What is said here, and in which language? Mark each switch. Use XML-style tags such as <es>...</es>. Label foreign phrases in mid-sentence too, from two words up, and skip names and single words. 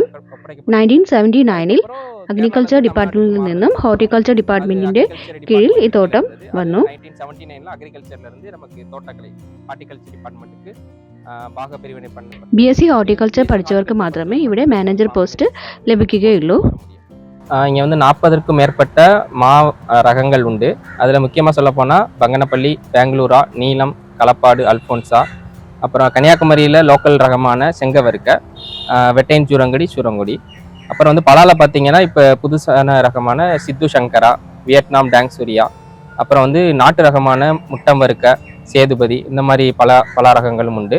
<ml>1979-ൽ</ml> <en>agriculture department</en> <ml>നിന്നും</ml> <en>horticulture department</en> <ml>കീഴിൽ ഈ തോട്ടം വന്നു.</ml> <en>BSc horticulture</en> <ml>പഠിച്ചവർക്ക് മാത്രമേ ഇവിടെ</ml> <en>manager post</en> <ml>ലഭിക്കുകയുള്ളൂ.</ml> <ta>இங்கே வந்து 40க்கும் மேற்பட்ட மா ரகங்கள் உண்டு. அதில் முக்கியமாக சொல்ல போனால் பங்கனப்பள்ளி, பெங்களூரா, நீலம், களப்பாடு, அல்ஃபோன்சா, அப்புறம் கன்னியாகுமரியில் லோக்கல் ரகமான செங்கவருக்க, வெட்டைன் சூரங்குடி. அப்புறம் வந்து பலாவில் பார்த்தீங்கன்னா இப்போ புதுசான ரகமான சித்து சங்கரா, வியட்நாம் டேங் சூரியா, அப்புறம் வந்து நாட்டு ரகமான முட்டம் வறுக்க, சேதுபதி இந்த மாதிரி பல ரகங்களும் உண்டு.</ta>